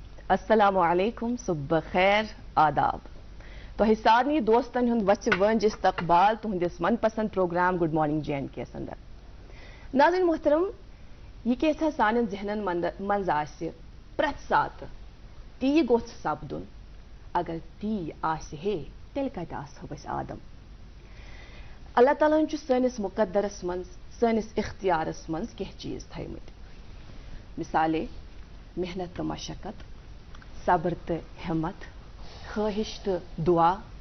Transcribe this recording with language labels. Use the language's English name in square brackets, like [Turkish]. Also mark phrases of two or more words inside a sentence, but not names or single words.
[Arabic] السلام علیکم [Kashmiri] صبح خیر آداب تہ سارنی دوستن ہند وچ ونج استقبال تہندس من پسند پروگرام [English] Good Morning J and K [Kashmiri] اندر. ناظرین محترم یہ کیسا سان ذہنن منز آسہ پرٛٮ۪تھ ساتہٕ تی گوٚژھ سپدُن اگر تی آسہِ ہے تیٚلہِ کتہِ آسہو أسۍ آدم. اللہ تعالیٰ ہن چھُ سٲنِس مقدرس منٛز سٲنِس اختیارس منٛز کینٛہہ چیٖز تھٲیمٕتۍ مثالے محنت تہٕ مشقت، صبر تہٕ ہمت، خواہش تہٕ دعا.